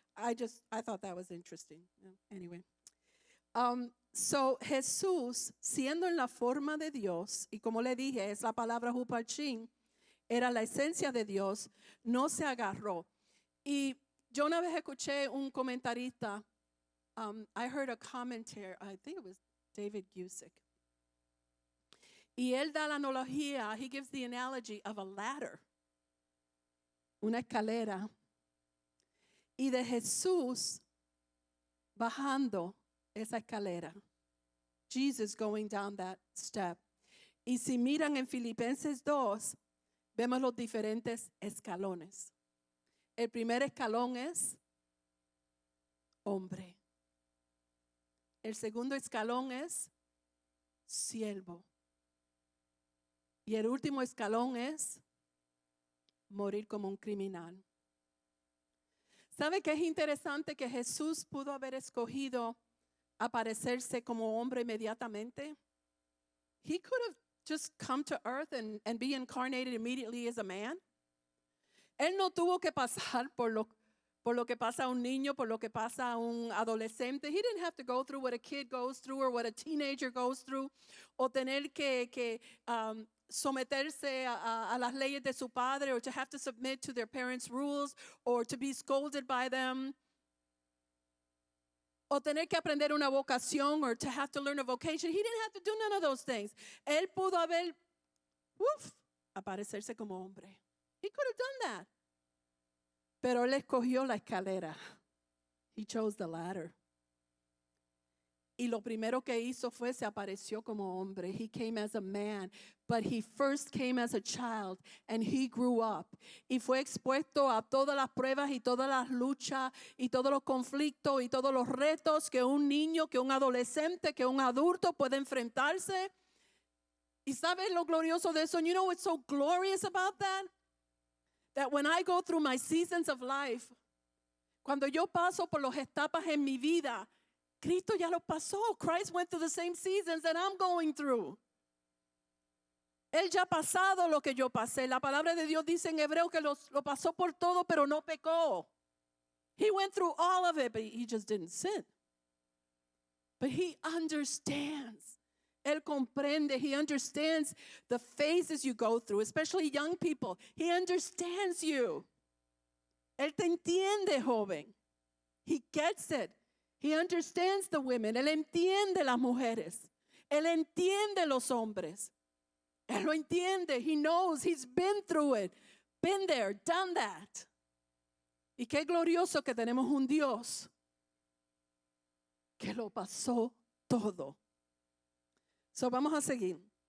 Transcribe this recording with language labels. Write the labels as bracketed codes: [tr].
[en] I thought that was interesting. Anyway. [es] So Jesús, siendo en la forma de Dios, y como le dije, es la palabra huparchin, era la esencia de Dios, no se agarró. Y yo una vez escuché un comentarista [en] I heard a commentary, I think it was David Gusick. [es] Y él da la analogía, [en] he gives the analogy of a ladder, [es] una escalera, y de Jesús bajando esa escalera. [en] Jesus going down that step. [es] Y si miran en Filipenses 2, vemos los diferentes escalones. El primer escalón es hombre. El segundo escalón es siervo. Y el último escalón es morir como un criminal. ¿Sabe qué es interesante? Que Jesús pudo haber escogido aparecerse como hombre inmediatamente. [en] He could have just come to earth and be incarnated immediately as a man. [es] Él no tuvo que pasar por lo que pasa a un niño, por lo que pasa a un adolescente. [en] He didn't have to go through what a kid goes through or what a teenager goes through, [es] o tener que someterse a las leyes de su padre, [en] or to have to submit to their parents' rules, or to be scolded by them, [es] o tener que aprender una vocación, [en] or to have to learn a vocation. He didn't have to do none of those things. [es] Él pudo haber, aparecerse como hombre. [en] He could have done that. [es] Pero él escogió la escalera. [en] He chose the ladder. [es] Y lo primero que hizo fue se apareció como hombre. [en] He came as a man, but he first came as a child and he grew up. [es] Y fue expuesto a todas las pruebas y todas las luchas y todos los conflictos y todos los retos que un niño, que un adolescente, que un adulto puede enfrentarse. ¿Y sabes lo glorioso de eso? [en] And you know what's so glorious about that? That when I go through my seasons of life, [es] cuando yo paso por las etapas en mi vida, Cristo ya lo pasó. [en] Christ went through the same seasons that I'm going through. [es] Él ya ha pasado lo que yo pasé. La palabra de Dios dice en hebreo que lo pasó por todo, pero no pecó. [en] He went through all of it, but he just didn't sin. But he understands. [es] Él comprende. [en] He understands the phases you go through, especially young people. He understands you. [es] Él te entiende, joven. [en] He gets it. He understands the women. [es] Él entiende las mujeres. Él entiende los hombres. Él lo entiende. [en] He knows. He's been through it. Been there, done that. [es] Y qué glorioso que tenemos un Dios que lo pasó todo. So vamos a seguir.